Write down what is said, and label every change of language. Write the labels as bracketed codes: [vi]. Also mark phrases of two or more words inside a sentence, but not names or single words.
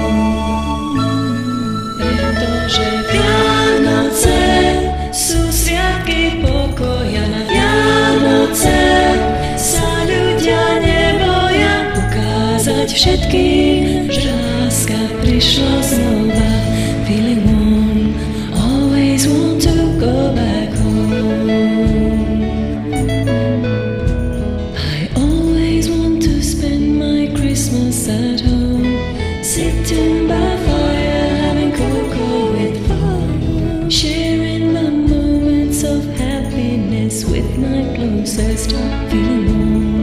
[sk] Pretože Vianoce sú sviatky pokoja. Na Vianoce sa ľudia neboja ukázať všetkým, že láska prišla znova. [en] Feeling warm. Always want to go back home. Christmas at home, sitting by fire, having cocoa with foam, sharing the moments of happiness with my closest, feeling warm.